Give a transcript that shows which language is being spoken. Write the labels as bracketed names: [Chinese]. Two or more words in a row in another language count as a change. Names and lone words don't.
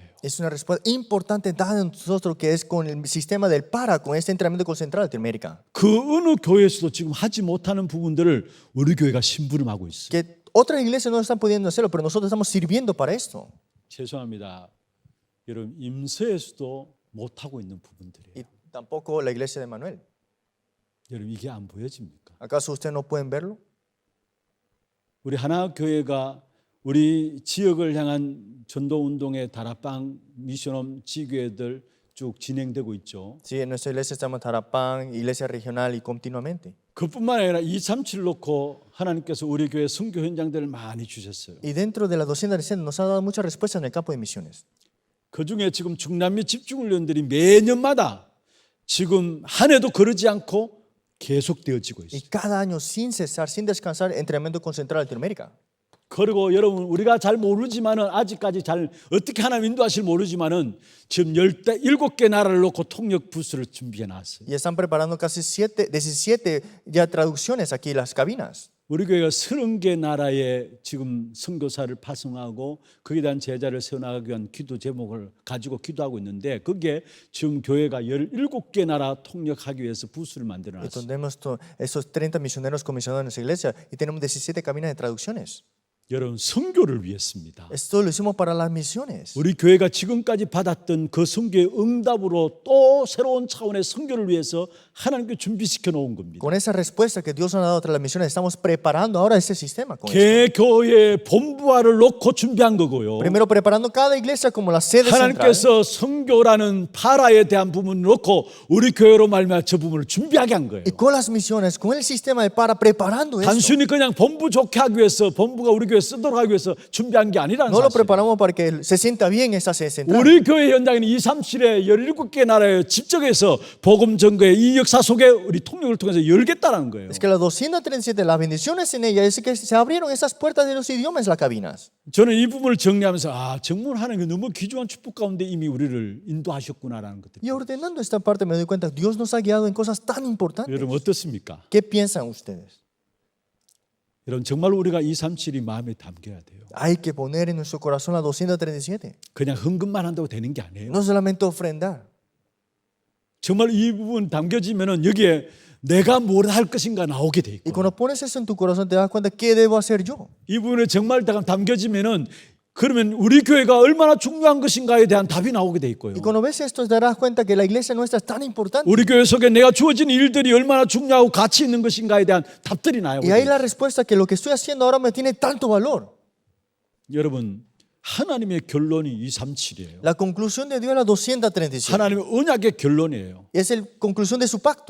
[Spanish] Es una respuesta importante dada a nosotros que es con el sistema del para, con este entrenamiento concentrado de Latinoamérica. [Korean] 그 어느 교회에서도 지금 하지 못하는 부분들을 우리 교회가 심부름하고 있어요. [Spanish] Que otras iglesias no están pudiendo hacerlo, pero nosotros estamos sirviendo para esto. [Korean] 죄송합니다. 여러분 임서에서도 못하고 있는 부분들이에요. [Spanish] Y tampoco la iglesia de Manuel. [Korean] 여러분 이게 안 보여집니까? [Spanish] ¿Acaso ustedes no pueden verlo? [Korean] 우리 하나교회가 우리 지역을 향한 전도운동의 다락방 미션홈 지교회들 쭉 진행되고 있죠. [Spanish] Sí, en nuestra iglesia estamos en Tarapán, iglesia regional y continuamente. [Korean] 그뿐만 아니라 237 놓고 하나님께서 우리 교회 선교 현장들을 많이 주셨어요. [Spanish] Y dentro de las 200 nos ha dado muchas respuestas en el campo de misiones. [Korean] 그중에 지금 중남미 집중훈련들이 매년마다 지금 한 해도 거르지 않고 계속되어지고 [Spanish] Y [Korean] 있어요. [Spanish] cada año sin cesar, sin descansar, entrenamiento concentrado en Latinoamérica. [Korean] 그리고 여러분 우리가 잘 모르지만은 아직까지 잘 어떻게 하나님 인도하실 모르지만은 지금 17개 나라를 놓고 통역 부스를 준비해 놨어요. [Spanish] Y están preparando casi 17 ya traducciones aquí en las cabinas. [Korean] 우리 교회가 30개 나라에 지금 선교사를 파송하고 거기에 대한 제자를 세워나가기 위한 기도 제목을 가지고 기도하고 있는데 그게 지금 교회가 17개 나라 통역하기 위해서 부스를 만들어 [Spanish] Y [Korean] 놨어요. [Spanish] tenemos esos 30 misioneros comisionados en nuestra iglesia y tenemos 17 cabinas de traducciones. [Korean] 여러분 선교를 위해습니다. [Spanish] Esto lo hicimos para las misiones. [Korean] 우리 교회가 지금까지 받았던 그 선교의 응답으로 또 새로운 차원의 선교를 위해서 하나님께 준비시켜 놓은 겁니다. [Spanish] Con esa respuesta que Dios nos ha dado tras las misiones, estamos preparando ahora ese sistema. Con esto. [Korean] 개교회의 본부화를 놓고 준비한 거고요. [Spanish] Primero preparando cada iglesia como la sede central. [Korean] 하나님께서 선교라는 파라에 대한 부분을 놓고 우리 교회로 말미암아 저 부분을 준비하게 한 거예요. [Spanish] Y con las misiones, con el sistema de para preparando esto. [Korean] 단순히 그냥 본부 좋게 하기 위해서 본부가 우리 교회 쓰도록 하기 위해서 준비한 게 아니라는 [Spanish] No lo [Korean] 사실. [Spanish] preparamos para que se sienta bien esa sede central. [Korean] 우리 교회 현장에는 237에 17개 나라에 집적해서 복음 전거의 이 역사 속에 우리 통역을 통해서 열겠다는 거예요. [Spanish] Es que las 237, las bendiciones en ella, es que se abrieron esas puertas de los idiomas en las cabinas. [Korean] 저는 이 부분을 정리하면서 정말 하나님이 너무 귀중한 축복 가운데 이미 우리를 인도하셨구나라는 것들. [Spanish] Y ordenando esta parte me doy cuenta, Dios nos ha guiado en cosas tan importantes. [Korean] 여러분 어떻습니까? [Spanish] ¿Qué piensan ustedes? [Korean] 여러분 정말 우리가 237이 마음에 담겨야 돼요. [Spanish] Hay que poner en nuestro corazón la 237. [Korean] 그냥 헌금만 한다고 되는 게 아니에요. [Spanish] No solamente ofrendar. [Korean] 정말 이 부분 담겨지면은 여기에 내가 뭘 할 것인가 나오게 돼 [Spanish] Y [Korean] 있고 [Spanish] cuando pones eso en tu corazón te das cuenta, ¿qué debo hacer yo? [Korean] 이 부분에 정말 담겨지면은 그러면 우리 교회가 얼마나 중요한 것인가에 대한 답이 나오게 돼 있고요. [Spanish] Y cuando ves esto te darás cuenta que la iglesia nuestra es tan importante. [Korean] 우리 교회 속에 내가 주어진 일들이 얼마나 중요하고 가치 있는 것인가에 대한 답들이 나오게 [Spanish] Y ahí [Korean] 돼요. [Spanish] la respuesta que lo que estoy haciendo ahora me tiene tanto valor. [Korean] 여러분 하나님의 결론이 237이에요. [Spanish] La conclusión de Dios es la 237. [Korean] 하나님의 언약의 결론이에요. [Spanish] Y es la conclusión de su pacto.